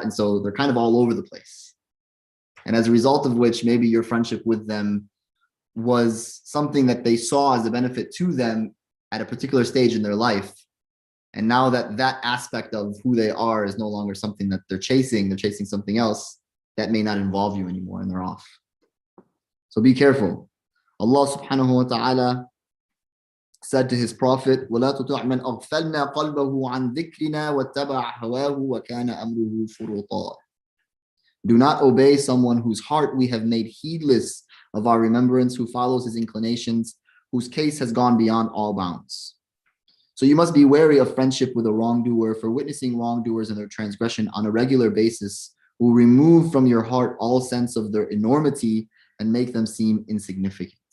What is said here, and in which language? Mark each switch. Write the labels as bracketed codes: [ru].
[en] And so they're kind of all over the place. And as a result of which, maybe your friendship with them was something that they saw as a benefit to them at a particular stage in their life. And now that that aspect of who they are is no longer something that they're chasing something else that may not involve you anymore, and they're off. So be careful. Allah subhanahu wa ta'ala said to his prophet, [ar] وَلَا تُطِعْ مَنْ أَغْفَلْنَا قَلْبَهُ عَنْ ذِكْرِنَا وَاتَّبَعَ هَوَاهُ وَكَانَ أَمْرُهُ فُرُطًا. [en] Do not obey someone whose heart we have made heedless of our remembrance, who follows his inclinations, whose case has gone beyond all bounds. So you must be wary of friendship with a wrongdoer, for witnessing wrongdoers and their transgression on a regular basis will remove from your heart all sense of their enormity and make them seem insignificant.